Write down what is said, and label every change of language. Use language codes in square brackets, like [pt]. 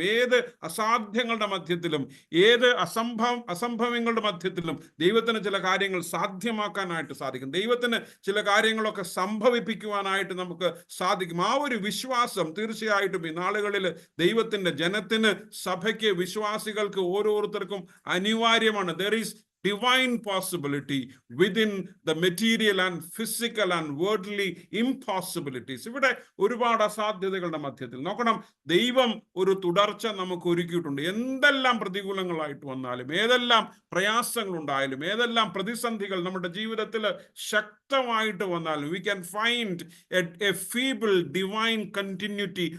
[ml] ഏത് അസാധ്യങ്ങളുടെ മധ്യത്തിലും, ഏത് അസംഭവങ്ങളുടെ മധ്യത്തിലും ദൈവത്തിന് ചില കാര്യങ്ങൾ സാധ്യമാക്കാനായിട്ട് സാധിക്കും. ദൈവത്തിന് ചില കാര്യങ്ങളൊക്കെ സംഭവിപ്പിക്കുവാനായിട്ട് നമുക്ക് സാധിക്കും. ആ ഒരു വിശ്വാസം തീർച്ചയായിട്ടും ഈ നാളുകളിൽ ദൈവത്തിന്റെ ജനത്തിന്, സഭയ്ക്ക്, വിശ്വാസികൾക്ക് ഓരോരുത്തർക്കും അനിവാര്യമാണ്. [en] There is divine possibility within the material and physical and worldly impossibilities. [ml] ഇവിടെ ഒരുപാട് അസാധ്യതകളുടെ മധ്യത്തിൽ നോക്കണം, ദൈവം ഒരു തുടർച്ച നമുക്ക് ഒരുക്കിയിട്ടുണ്ട്. എന്തെല്ലാം പ്രതികൂലങ്ങളായിട്ട് വന്നാലും, ഏതെല്ലാം പ്രയാസങ്ങൾ ഉണ്ടായാലും, ഏതെല്ലാം പ്രതിസന്ധികൾ നമ്മുടെ ജീവിതത്തിൽ ശക്തമായിട്ട് വന്നാലും, [en] we can find a feeble divine continuity.